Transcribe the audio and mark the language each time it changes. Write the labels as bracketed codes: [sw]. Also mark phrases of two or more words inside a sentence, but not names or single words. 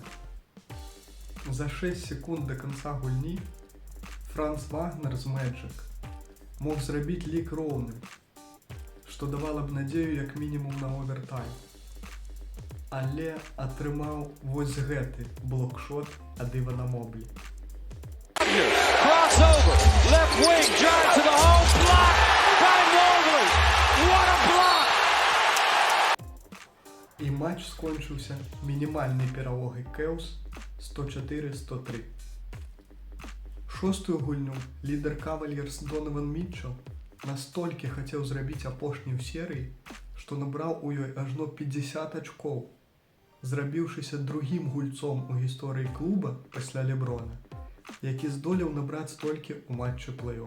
[be] За 6 секунд да канца гульні Франц Вагнер з Magic мог зрабіць лік роўным, што давала б надзею як мінімум на овертайм. Але атрымаў вось гэты блокшот ад Івана Моблі. [en] Crossover, left wing, drive to the hole, block by Mobley. What a block! [be] І матч скончыўся мінімальнай перамогай Cavs 104-103. Шостую гульню лідар Cavaliers Донован Мітчел настолькі хацеў зрабіць апошнюю серыі, што набраў у ёй ажно 50 ачкоў, зрабіўшыся другім гульцом у гісторыі клуба пасля Леброна, які здолеў набраць столькі ў матчы плэй-оф.